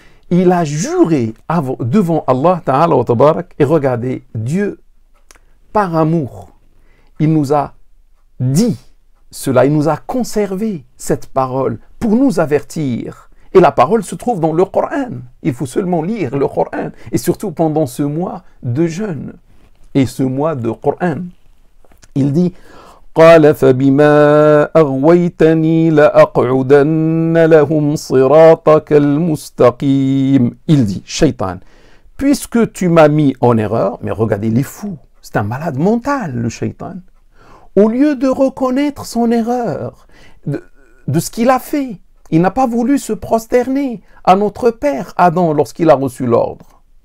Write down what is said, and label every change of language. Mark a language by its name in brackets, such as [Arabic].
[French] Il a juré devant Allah [Arabic] ta'ala wa tabarak, [French] et regardez, Dieu, par amour, il nous a dit cela, il nous a conservé cette parole pour nous avertir. Et la parole se trouve dans le Coran. Il faut seulement lire le Coran, et surtout pendant ce mois de jeûne et ce mois de Coran. Il dit [Arabic] قال فبما أغويتني لأقعدن لهم صراطك المستقيم. [French] Il dit, Shaitan, puisque tu m'as mis en erreur, mais regardez, il est fou, c'est un malade mental, le Shaitan. Au lieu de reconnaître son erreur, de ce qu'il a fait, il n'a pas voulu se prosterner à notre père Adam lorsqu'il a reçu l'ordre.